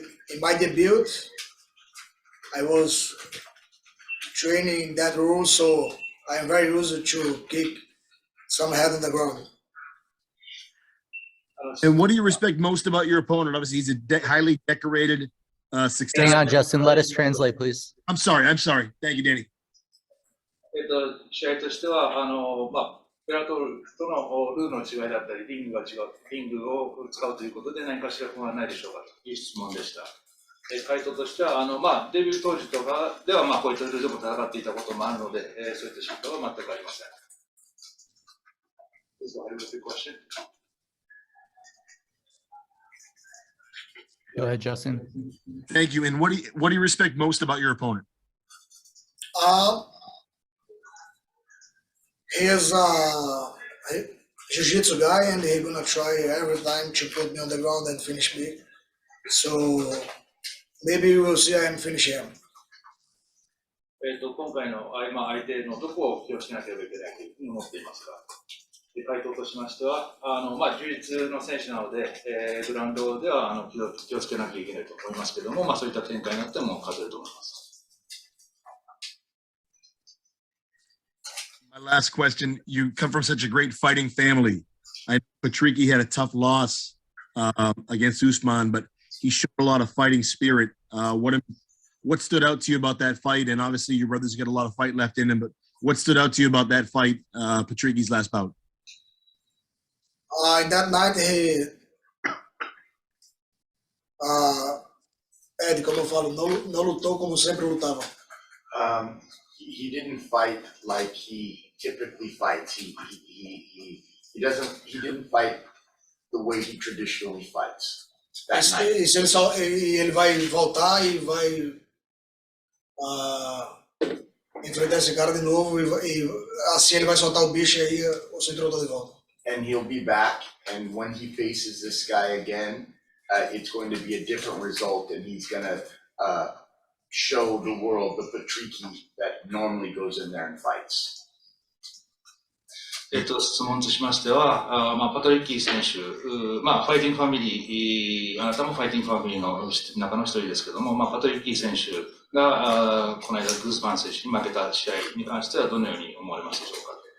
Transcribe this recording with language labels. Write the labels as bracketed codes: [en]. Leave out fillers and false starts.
[en] In my debut, I was training that rule, so I am very used to kick some head on the ground. And what do you respect most about your opponent? Obviously, he's a highly decorated, successful. Hang on, Justin. Let us translate, please. I'm sorry. Thank you, Danny. [ja] 試合としては、ベラトルとのルールの違いだったり、リングが違う、リングを使うということで何かしら不安はないでしょうかという質問でした。回答としては、デビュー当時とかでは、こういったルールでも戦っていたこともあるので、そういった心配は全くありません。 [en] Is that a good question? Go ahead, Justin. Thank you. And what do you respect most about your opponent? He is a jiu-jitsu guy, and he's gonna try every time to put me on the ground and finish me. So maybe we'll see I am finish him. [ja] 今回の相手のどこを気をつけなければいけないというふうに思っていますが、回答としましては、充実の選手なので、グラウンドでは気をつけなきゃいけないと思いますけれども、そういった展開になっても勝てると思います。 [en] My last question, you come from such a great fighting family. I know Patrico had a tough loss against Usman, but he showed a lot of fighting spirit. What stood out to you about that fight? And obviously your brother's got a lot of fight left in him, but what stood out to you about that fight, Patrico's last bout? In that night, [pt] Ed, como eu falo, não lutou como sempre lutava. [en] He didn't fight like he typically fights. He didn't fight the way he traditionally fights. That night. [pt] Ele vai voltar e vai enfrentar esse cara de novo e assim ele vai soltar o bicho e aí o cinturão tá de volta. [en] And he'll be back, and when he faces this guy again, it's going to be a different result, and he's going to show the world the Patrico that normally goes in there and fights. [ja] 質問としましては、パトリッキー選手、ファイティングファミリー、あなたもファイティングファミリーの中の一人ですけども、パトリッキー選手が、この間グースマン選手に負けた試合に関してはどのように思われますでしょうか。